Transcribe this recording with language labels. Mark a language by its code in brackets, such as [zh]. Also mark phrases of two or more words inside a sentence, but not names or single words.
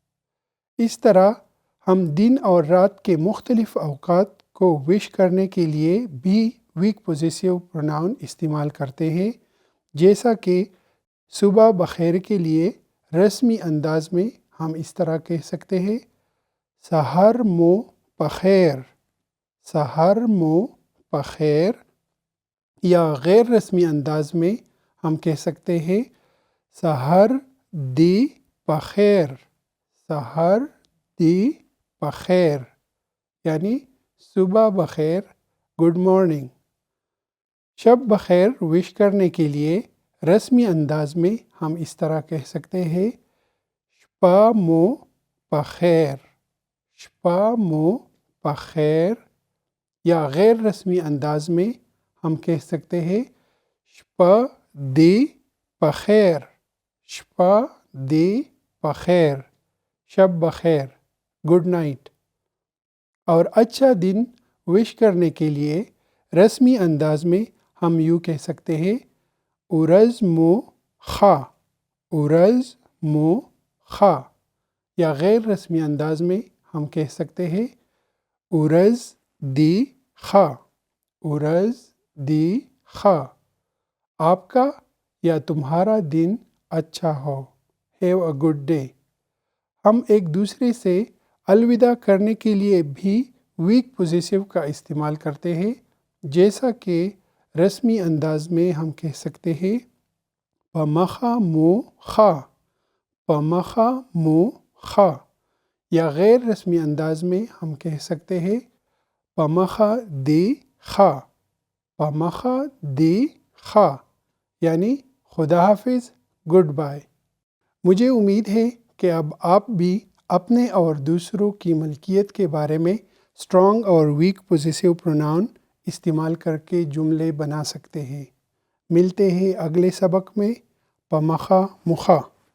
[ur] اس طرح ہم دن اور رات کے مختلف اوقات کو وش کرنے کے لیے بھی [en] weak possessive pronoun [ur] استعمال کرتے ہیں، جیسا کہ صبح بخیر کے لیے رسمی انداز میں ہم اس طرح کہہ سکتے ہیں [ps] سحر مو بخیر، سحر مو بخیر۔ [ur] یا غیر رسمی انداز میں ہم کہہ سکتے ہیں [ps] سحر دی بخیر، سحر دی بخیر [ur] یعنی صبح بخیر، [en] good morning. [ur] شب بخیر وش کرنے کے لیے رسمی انداز میں ہم اس طرح کہہ سکتے ہیں [ps] شپا مو بخیر، شپا مو بخیر۔ [ur] یا غیر رسمی انداز میں ہم کہہ سکتے ہیں [ps] شپا دی بخیر، شپا دی بخیر، [ur] شب بخیر، [en] good night. [ur] اور اچھا دن وش کرنے کے لیے رسمی انداز میں ہم یوں کہہ سکتے ہیں [ps] اورز مو خا، اورز مو خا، [ur] یا غیر رسمی انداز میں ہم کہہ سکتے ہیں [ps] اورز دی خا، اورز دی خا، [ur] آپ کا یا تمہارا دن اچھا ہو، [en] have a good day. [ur] ہم ایک دوسرے سے الوداع کرنے کے لیے بھی [en] weak possessive [ur] کا استعمال کرتے ہیں، جیسا کہ رسمی انداز میں ہم کہہ سکتے ہیں [ps] پمخا مو خا، پمخا مو خا، [ur] یا غیر رسمی انداز میں ہم کہہ سکتے ہیں [ps] پمخا دی خا، پمخا دی خا، [ur] یعنی خدا حافظ، [en] good bye. [ur] مجھے امید ہے کہ اب آپ بھی اپنے اور دوسروں کی ملکیت کے بارے میں اسٹرانگ اور [en] weak possessive pronoun [ur] استعمال کر کے جملے بنا سکتے ہیں۔ ملتے ہیں اگلے سبق میں، [ps] پمخا مخا۔